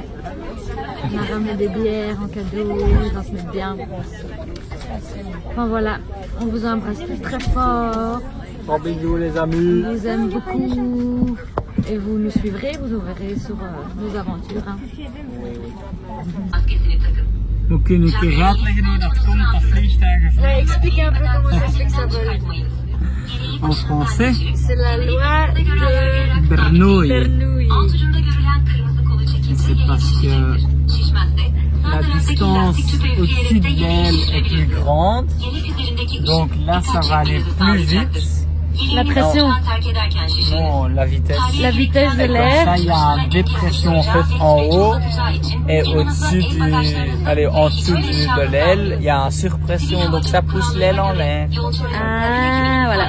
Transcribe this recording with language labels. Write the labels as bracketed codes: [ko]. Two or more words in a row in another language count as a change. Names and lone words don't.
[fr] On a ramené des bières en cadeau, ils vont se mettre bien. Enfin voilà, on vous embrasse tous très fort. Gros bisous les amis. On vous aime beaucoup. Et vous nous suivrez, vous nous verrez sur nos aventures. Hein. [nl] We kunnen te uitleggen hoe dat komt, dat vliegtuigen [fr] Ouais, explique un peu comment ça se fait que ça vole. en français. C'est la loi de Bernoulli. Bernoulli. C'est parce que la distance au-dessus d'elle est plus grande, donc là ça va aller plus vite. La pression. Non, la vitesse. La vitesse de Comme l'air. ça, il y a une dépression en fait en haut et au-dessus en dessous de l'aile, il y a une surpression, donc ça pousse l'aile en l'air. Ah, voilà.